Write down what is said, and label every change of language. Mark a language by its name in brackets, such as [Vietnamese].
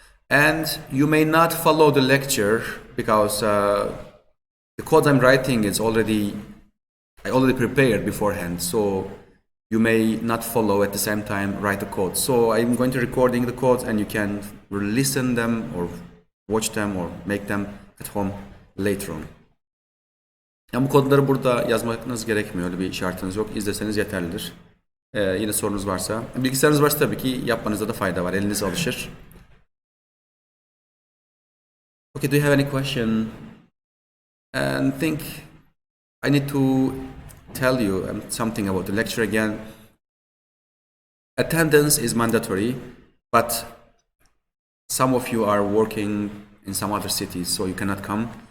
[English] And you may not follow the lecture because the code I'm writing is I already prepared beforehand, so you may not follow at the same time write the code. So I'm going to recording the codes and you can listen them or watch them or make them at home later on. [Turkish] Yani bu kodları burada yazmanız gerekmiyor. Öyle bir şartınız yok. İzleseniz yeterlidir. Yine sorunuz varsa. Bilgisayarınız varsa tabii ki yapmanızda da fayda var. Eliniz alışır. [English] Okay, do you have any question? And think I need to tell you something about the lecture again. Attendance is mandatory, but some of you are working in some other cities, so you cannot come.